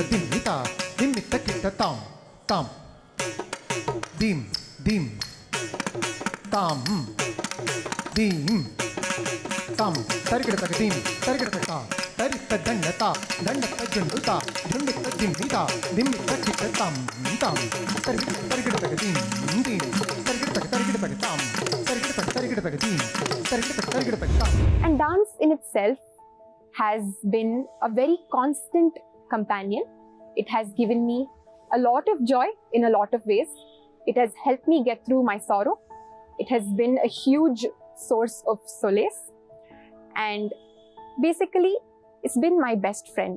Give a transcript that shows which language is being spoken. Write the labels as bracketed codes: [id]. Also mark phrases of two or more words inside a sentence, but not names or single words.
[en] ದಿಮ್ಮಿತ ದಿಮ್ಮಿತ್ತ ಕಿಟ್ಟ ತಾಂ ತಾಂ ದೀಂ ದೀಂ ತಾಂ ದೀಂ ತಾಂ ತರಿಗಿಡತಕ ದೀಂ ತರಿಗಿಡತಕ ತರಿತ್ತ ದಂಡತ ದಂಡತ್ತ ಜುಂಡುತ ಜುಂಡುತ್ತ ದಿಮ್ಮಿತ ದಿಮ್ಮಿತ್ತ ಕಿಟ್ಟ ತಾಂ ತಾಂ ತರಿಗಿಡತಕ ದೀಂ ದೀಂ ತರಿಗಿಡತಕ ತಾಂ And dance in itself has been a very constant companion. It has given me a lot of joy in a lot of ways. It has helped me get through my sorrow. It has been a huge source of solace, and basically, it's been my best friend.